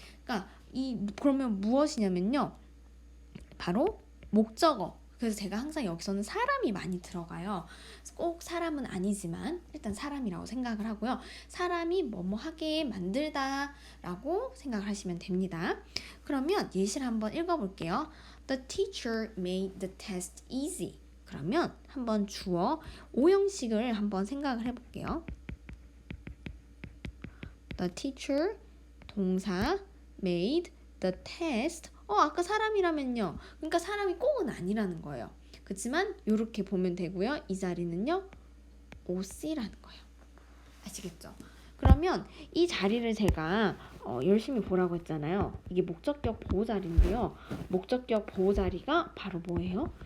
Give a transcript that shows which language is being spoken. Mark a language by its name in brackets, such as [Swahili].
[Korean] 그러니까 그러면 무엇이냐면요 바로 목적어. 그래서 제가 항상 여기서는 사람이 많이 들어가요. 꼭 사람은 아니지만 일단 사람이라고 생각을 하고요. 사람이 뭐하게 만들다 라고 생각을 하시면 됩니다. 그러면 예시를 한번 읽어볼게요. [English] The teacher made the test easy. [Korean] 그러면 한번 주어 오형식을 한번 생각을 해볼게요. [English] The teacher [Korean] 동사 [English] made the test [Korean] 아까 사람이라면요. 그러니까 사람이 꼭은 아니라는 거예요. 그렇지만 이렇게 보면 되고요. 이 자리는요. OC라는 거예요. 아시겠죠? 그러면 이 자리를 제가 열심히 보라고 했잖아요. 이게 목적격 보호 자리인데요. 목적격 보호 자리가 바로 뭐예요?